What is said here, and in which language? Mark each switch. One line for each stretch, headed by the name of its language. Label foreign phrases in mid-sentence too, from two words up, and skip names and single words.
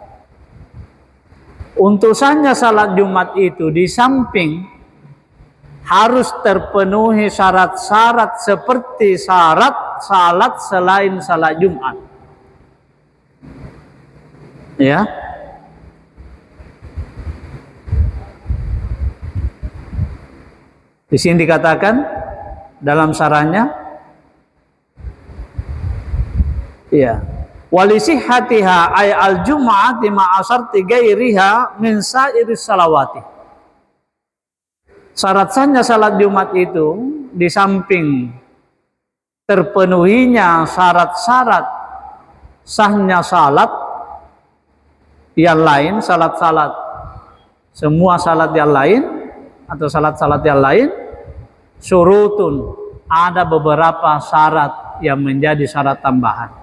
Indonesian: Untuk sahnya salat Jumat itu di samping harus terpenuhi syarat-syarat seperti syarat salat selain salat Jumat. Ya. Di sini dikatakan dalam sarannya,
Arabic: يا، ولصحتها أي الجمعة مع شروط غيرها من سائر الصلوات.
Indonesian: Syarat sahnya salat Jumat itu di samping terpenuhinya syarat-syarat sahnya salat yang lain, salat-salat semua salat yang lain atau salat-salat yang lain, syurutun, ada beberapa syarat yang menjadi syarat tambahan.